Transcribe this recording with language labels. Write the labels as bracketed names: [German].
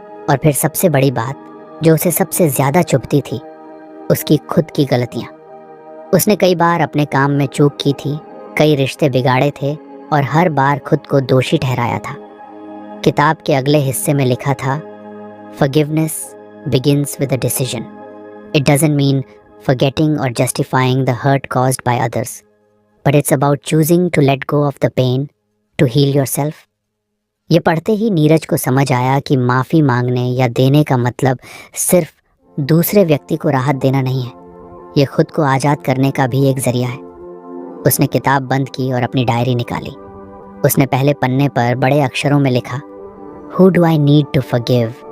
[Hindi] और फिर सबसे बड़ी बात जो उसे सबसे ज़्यादा चुभती थी, उसकी खुद की गलतियाँ। उसने कई बार अपने काम में चूक की थी, कई रिश्ते बिगाड़े थे और हर बार खुद को दोषी ठहराया था। किताब के अगले हिस्से में लिखा था, [English] Forgiveness begins with a decision. It doesn't mean forgetting or justifying the hurt caused by others, but it's about choosing to let go of the pain to heal yourself. [Hindi] ये पढ़ते ही नीरज को समझ आया कि माफ़ी मांगने या देने का मतलब सिर्फ दूसरे व्यक्ति को राहत देना नहीं है, ये खुद को आज़ाद करने का भी एक ज़रिया है। उसने किताब बंद की और अपनी डायरी निकाली। उसने पहले पन्ने पर बड़े अक्षरों में लिखा, [English] Who do I need to forgive?